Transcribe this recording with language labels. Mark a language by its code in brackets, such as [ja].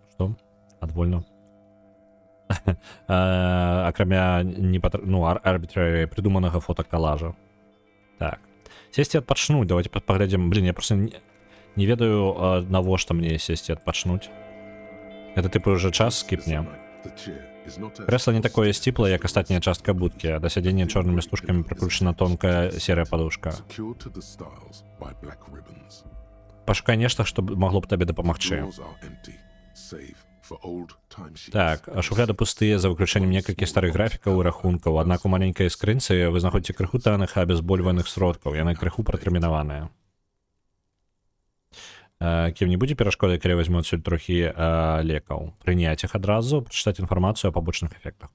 [be] Што? Адвольна? Акрамя арбітрарі прыдуманага фотокалажа. Так. Сесці адпачнуць, давайте паглядзім. Блін, я просто не ведаю, навошта мне сесці адпачнуць. Гэта тыпу уже час скіпне. [en] The chair is not as [be] Крэсла не такое сціплае, як астатняя частка будкі, а да сядзення чорнымі стужкамі прыкручана тонкая серая падушка. [en] secured to the stiles by black ribbons. [be] Пашукай нешта, што магло б табе дапамагчы. [en] Drawers are empty, save for old timesheets. [be] Так, шуфляды пустыя за выключэннем некалькіх старых графікаў і рахункаў, аднак у маленькай скрынцы вы знаходзіце крыху таных абезбольваных сродкаў, яны крыху пратэрмінаваныя. Кім не будзе перашкодай, калі вазьму адсюль трохі лекаў. Прыняць іх адразу, прачытаць інфармацыю о пабочных эфектах.